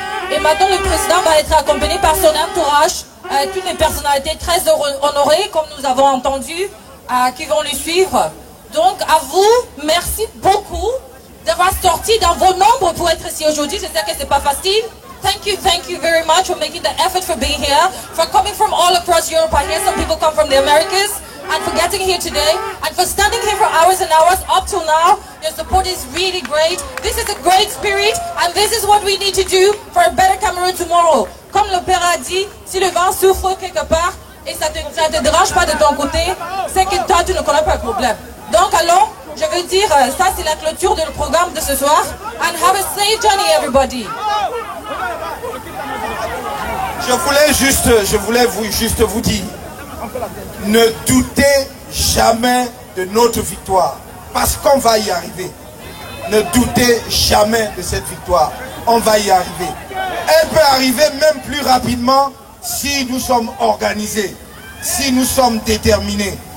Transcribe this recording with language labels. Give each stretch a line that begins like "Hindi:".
French: Et maintenant le président va être accompagné par son entourage, toutes les personnalités très honorées comme nous avons entendu, qui vont le suivre. Donc à vous, merci beaucoup d'avoir sorti dans vos nombres pour être ici aujourd'hui. Je sais que c'est pas facile.
English: Thank you very much for making the effort for being here, for coming from all across Europe. I hear some people come from the Americas, and for getting here today, and for standing here for hours and hours up till now. Your support is really great. This is a great spirit, and this is what we need to do for a better Cameroon tomorrow.
French: Comme le père a dit, si le vent souffle quelque part, et ça te dérange pas de ton côté, c'est que toi tu ne connais pas le problème. Donc allons, je veux dire, ça c'est la clôture du programme de ce soir.
English: And have a safe journey everybody.
French: Je voulais juste vous dire, ne doutez jamais de notre victoire, parce qu'on va y arriver. Ne doutez jamais de cette victoire, on va y arriver. Elle peut arriver même plus rapidement si nous sommes organisés, si nous sommes déterminés.